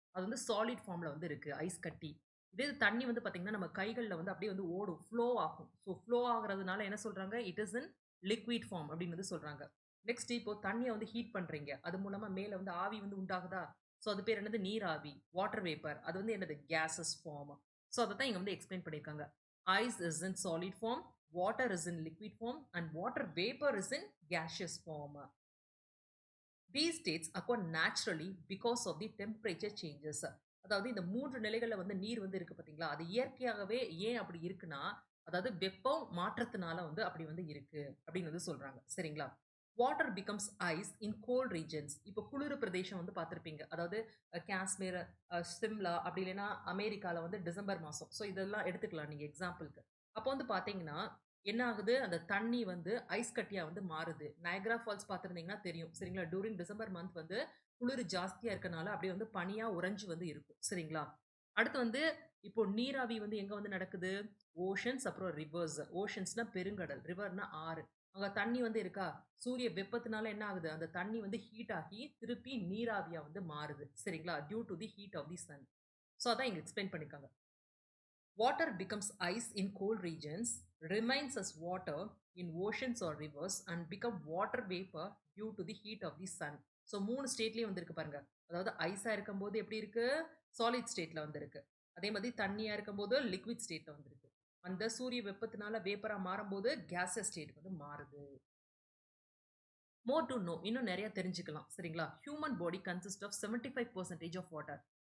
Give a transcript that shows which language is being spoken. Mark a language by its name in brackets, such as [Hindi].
[Tamil] அது வந்து சாலிட் ஃபார்ம்ல வந்து இருக்கு. ஐஸ் கட்டி. இதே இது தண்ணி வந்து பார்த்தீங்கன்னா, நம்ம கைகள்ல வந்து அப்படியே வந்து ஓடும். ஃப்ளோ ஆகும். ஸோ ஃப்ளோ ஆகுறதுனால என்ன சொல்றாங்க? [English] it is in liquid form [Tamil] அப்படின்னு வந்து சொல்றாங்க. நெக்ஸ்ட் இப்போ தண்ணிய வந்து ஹீட் பண்றீங்க. அது மூலமா மேல வந்து ஆவி வந்து உண்டாகுதா? ஸோ அது பேர் என்னது? நீராவி. Water vapour. அது வந்து என்னது? Gases form. ஸோ அத தான் இங்க வந்து எக்ஸ்பிளைன் பண்ணியிருக்காங்க. [English] Ice is in solid form, water is in liquid form, and water vapor is in gaseous form. These states occur naturally because of the temperature changes. [Tamil] அதாவது இந்த 3 நிலைகள்ல வந்து நீர் வந்து இருக்கு பார்த்தீங்களா? அது இயற்கையாகவே ஏன் அப்படி இருக்குன்னா, அதாவது வெப்பம் மாற்றத்தினால வந்து அப்படி வந்து இருக்கு அப்படின்னு வந்து சொல்றாங்க. சரிங்களா? [English] Water becomes ice in cold regions. [Tamil] இப்போ குளிர் பிரதேசம் வந்து பார்த்திருப்பீங்க. அதாவது காஷ்மீர், சிம்லா அப்படி இல்லைன்னா அமெரிக்கால வந்து டிசம்பர் மாசம். ஸோ இதெல்லாம் எடுத்துக்கலாம் நீங்க எக்ஸாம்பிள்க்கு. அப்போ வந்து பார்த்தீங்கன்னா, என்ன ஆகுது? அந்த தண்ணி வந்து ஐஸ் கட்டியா வந்து மாறுது. நயக்ரா ஃபால்ஸ் பார்த்திருந்தீங்கன்னா தெரியும். சரிங்களா? [English] during December month [Tamil] வந்து குளிர் ஜாஸ்தியா இருக்கனால, அப்படியே வந்து பனியா உறைஞ்சு வந்து இருக்கும். சரிங்களா? அடுத்து வந்து இப்போ நீராவி வந்து எங்க வந்து நடக்குது? ஓஷன்ஸ் அப்புறம் ரிவர்ஸ். ஓஷன்ஸ்னா பெருங்கடல். ரிவர்னா ஆறு. அங்க தண்ணி வந்து இருக்கா? சூரிய வெப்பத்தினால என்ன ஆகுது? அந்த தண்ணி வந்து ஹீட் ஆகி திருப்பி நீராவியா வந்து மாறுது. சரிங்களா? [English] Due to the heat of the sun. [Tamil] So அதான் இங்க எக்ஸ்பிளைன் பண்ணியிருக்காங்க. [English] Water becomes ice in cold regions, remains as water in oceans or rivers, and become water vapor due to the heat of the sun. [Tamil] So 3 ஸ்டேட்லயும் வந்திருக்கு பாருங்க. அதாவது ஐஸா இருக்கும்போது எப்படி இருக்கு? Solid ஸ்டேட்ல வந்திருக்கு. அதே மாதிரி தண்ணியா இருக்கும்போது லிக்விட் ஸ்டேட்ல வந்திருக்கு. அந்த சூரிய வெப்பத்தினால வேப்பரா மாறும்போது கேஸியஸ் ஸ்டேட் வந்து மாறுது. [English] more to know [Tamil] இன்னும் நிறைய தெரிஞ்சுக்கலாம். சரிங்களா? [English] Human body consist of 75% of water.